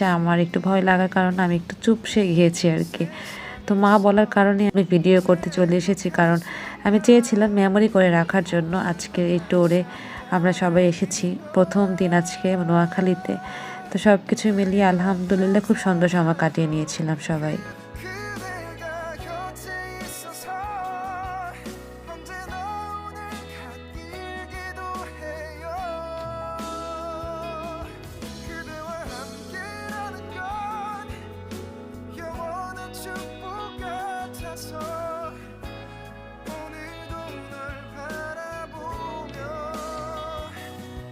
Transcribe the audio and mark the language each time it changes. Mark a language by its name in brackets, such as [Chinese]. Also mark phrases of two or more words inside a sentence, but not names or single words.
[Bangla] আমার একটু ভয় লাগার কারণে আমি একটু চুপসে গিয়েছি আর কি। তো মা বলার কারণে আমি ভিডিও করতে চলে এসেছি, কারণ আমি চেয়েছিলাম মেমোরি করে রাখার জন্য। আজকে এই ট্যুরে আমরা সবাই এসেছি, প্রথম দিন আজকে নোয়াখালীতে। তো সব কিছু মিলিয়ে আলহামদুলিল্লাহ খুব সুন্দর সময় কাটিয়ে নিয়েছিলাম সবাই। [Korean] 그대가 곁에 있어서 언제나 오늘 갓길기도 해요. 그대와 함께라는 건 영원한 축복 같아서 오늘도 널 바라보며